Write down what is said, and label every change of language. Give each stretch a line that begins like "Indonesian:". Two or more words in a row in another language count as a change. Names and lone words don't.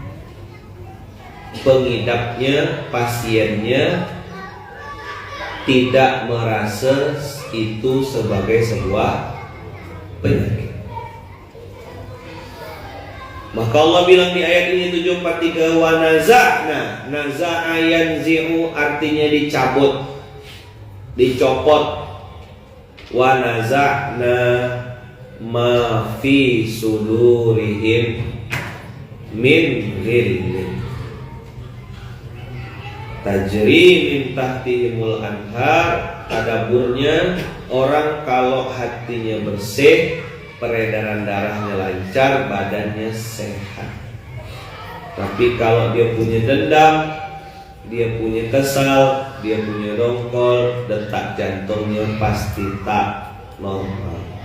Indonesian: Pengidapnya, pasiennya tidak merasa itu sebagai sebuah penyakit. Maka Allah bilang di ayat ini 743
Arabic: ونزعنا. نزع ينزع
Indonesian: artinya dicabut, dicopot.
Arabic: ونزعنا ما في صدورهم من غل تجري من تحتهم الأنهار tadaburnya,
Indonesian: orang kalau hatinya bersih, peredaran darahnya lancar, badannya sehat. Tapi kalau dia punya dendam, dia punya kesal, dia punya dongkol, detak jantungnya pasti tak normal.